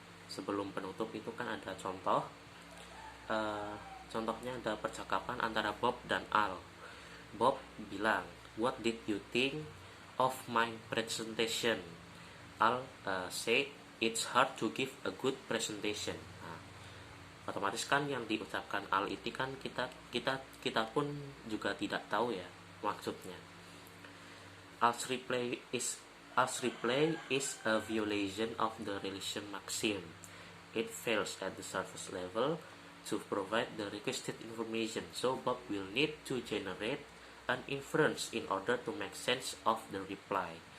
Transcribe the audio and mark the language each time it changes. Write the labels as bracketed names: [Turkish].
[Indonesian] Sebelum penutup itu kan ada contoh. Contohnya ada percakapan antara Bob dan Al. Bob bilang, [English] "What did you think of my presentation?" Al said, "It's hard to give a good presentation." [Indonesian] Nah, otomatis kan yang diucapkan Al itu kan kita pun juga tidak tahu ya maksudnya. [English] Al's reply is a violation of the relation maxim. It fails at the surface level to provide the requested information, so Bob will need to generate an inference in order to make sense of the reply.